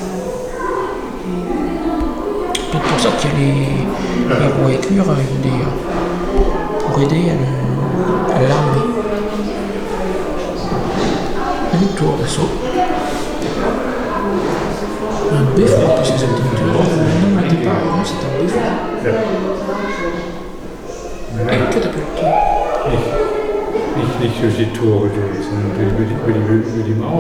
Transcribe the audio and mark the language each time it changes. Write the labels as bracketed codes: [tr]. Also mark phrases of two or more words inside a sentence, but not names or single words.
[fr] C'est pour ça qu'il y a les roues à éclure pour aider à l'armer. Un tour d'assaut. Un beffroi, plus exactement. Non, au départ, non, c'est un beffroi. Et une catapulte. [de] Nicht durch die Tore durch, sondern über die Mauer.